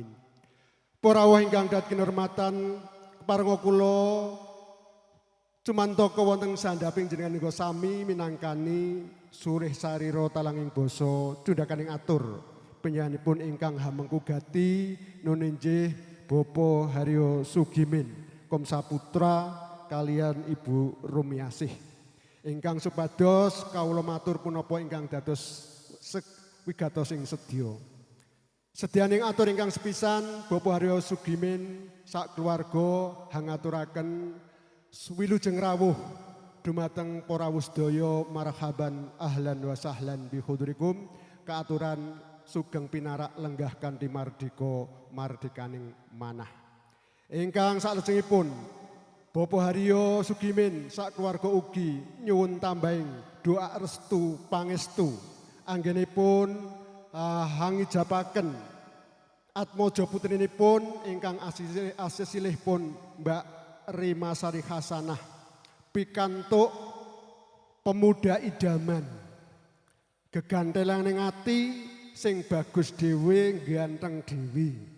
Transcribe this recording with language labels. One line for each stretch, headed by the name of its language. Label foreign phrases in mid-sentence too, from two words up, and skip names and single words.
Javanese: Para rawuh ingkang dat kinurmatan, keparenga kula cumantaka wonten sandhaping jenengan nika sami minangkani surih sarira talanging basa tundhakaning atur panjenenganipun ingkang hamengku gati nun inggih Bapak Haryo Sugimin Kom Saputra kalian Ibu Rumiasih ingkang supados kawula matur punapa ingkang dados wigatos ing sedya. Sedyaning atur ingkang sepisan Bapak Haryo Sugimin sak keluarga hangaturaken wilujeng rawuh dumateng para sedaya
Arabic: مرحبا أهلا وسهلا بحضوركم
Javanese: kaaturan sugeng pinarak lenggah kanthi mardika mardikaning manah. Ingkang salajengipun Bapak Haryo Sugimin sak keluarga ugi nyuwun tambahing doa restu pangestu anggenipun hangijapaken atmaja putrinipun ingkang asisilihipun Mbak Rima Sari Hasanah pikantuk pemuda idaman gegantelan ning ati sing bagus dhewe ganteng dhewe.